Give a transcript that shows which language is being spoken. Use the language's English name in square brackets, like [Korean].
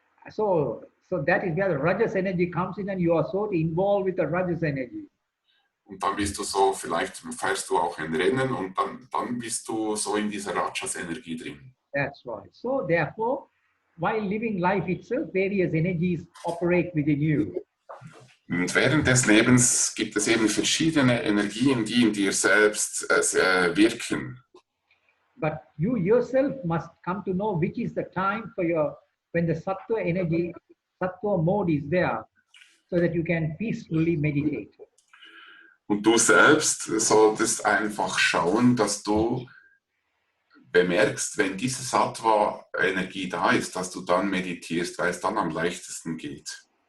[English] So that is where the rajas energy comes in and you are so involved with the rajas energy. [German] Und dann bist du so, vielleicht fährst du auch ein Rennen und dann bist du so in dieser Rajas-Energie drin. [English] That's right. So therefore, while living life itself, various energies operate within you. [German] Und während des Lebens gibt es eben verschiedene Energien, die in dir selbst wirken. [English] But you yourself must come to know which is the time when the sattva energy, sattva mode is there, so that you can peacefully meditate. [German] Und du selbst solltest einfach schauen, dass du bemerkst, wenn diese Sattva-Energie da ist, dass du dann meditierst, weil es dann am leichtesten geht.